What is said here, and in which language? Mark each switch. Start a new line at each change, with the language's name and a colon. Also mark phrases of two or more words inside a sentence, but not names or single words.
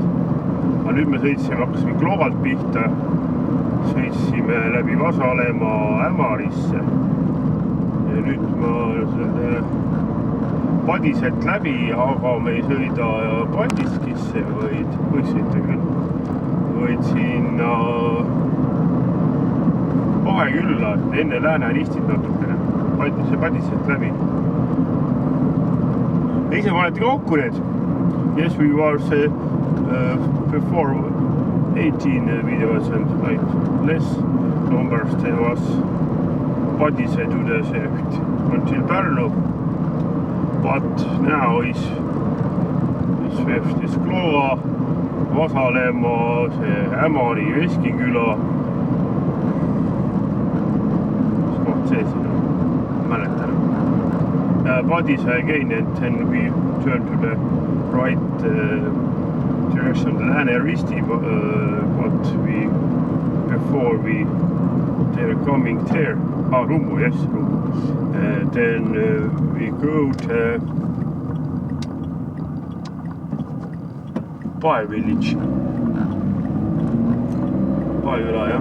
Estonian: Aga nüüd me hakkasime Globalt pihta. Sõitsime läbi Vasalemma Ämarisse ja nüüd ma selle Padiselt läbi, aga me ei sõida Paldiskisse, võid sõita küll. Võid sinna Vahekülla, enne Lääne-Ristit natukene, Padiselt läbi. Ise panete kokku need.
English: Yes, we were before 18 videos and like less numbers there was Padise to the sect until Pärnu, but now is Klova, Vasalemma, see Ämari, Veskiküla.
Estonian: Mis koht see siin on? Mäletan.
English: Padise again and then we turn to the right direction Lääne-Risti, but before they were coming there. Rummu, yes, Rummu. Then we go to Pae Village.
Estonian: Paeküla jah.